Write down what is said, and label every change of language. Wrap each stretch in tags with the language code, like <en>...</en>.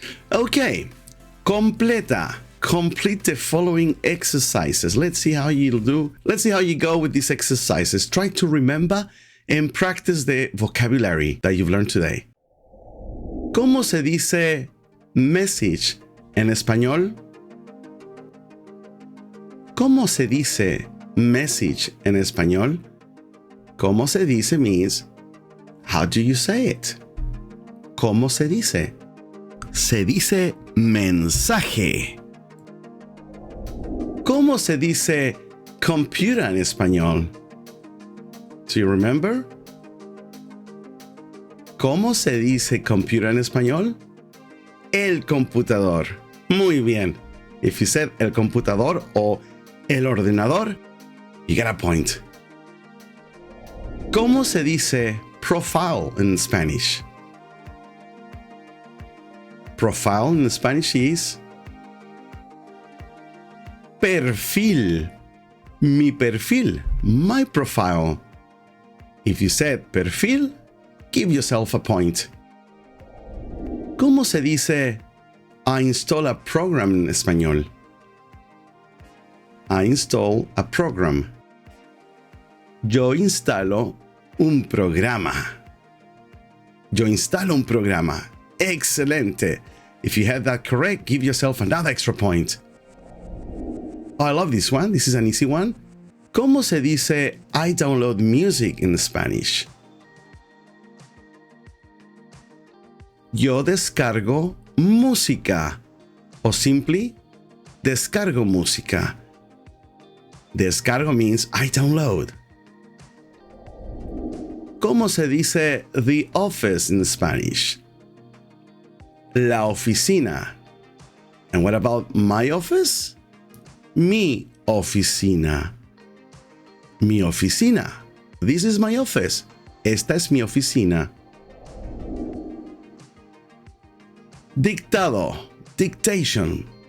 <en>Okay, completa. Complete the following exercises. Let's see how you'll do. Let's see how you go with these exercises. Try to remember and practice the vocabulary that you've learned today.</en> <es>¿Cómo se dice message en español? ¿Cómo se dice message en español? ¿Cómo se dice</es> <en>means how do you say it?</en> <es>¿Cómo se dice? Se dice mensaje. ¿Cómo se dice computer en español?</es> <en>Do you remember?</en> <es>¿Cómo se dice computer en español? El computador. Muy bien.</es> <en>If you said</en> <es>el computador o el ordenador,</es> <en>you get a point.</en> <es>¿Cómo se dice profile</es> <en>in Spanish? Profile in Spanish is perfil.</en> <es>Mi perfil.</es> <en>My profile. If you said perfil, give yourself a point.</en> <es>¿Cómo se dice</es> <en>I install a program</en> <es>en español?</es> <en>I install a program.</en> <es>Yo instalo un programa. Yo instalo un programa. Excelente.</es> <en>If you had that correct, give yourself another extra point. Oh, I love this one. This is an easy one.</en> <es>¿Cómo se dice</es> <en>I download music in Spanish?</en> <es>Yo descargo música. O simply, descargo música.</es> <en>Descargo means I download.</en> <es>¿Cómo se dice</es> <en>the office in Spanish?</en> <es>La oficina.</es> <en>And what about my office?</en> <es>Mi oficina. Mi oficina.</es> <en>This is my office.</en> <es>Esta es mi oficina. Dictado.</es> <en>Dictation.</en>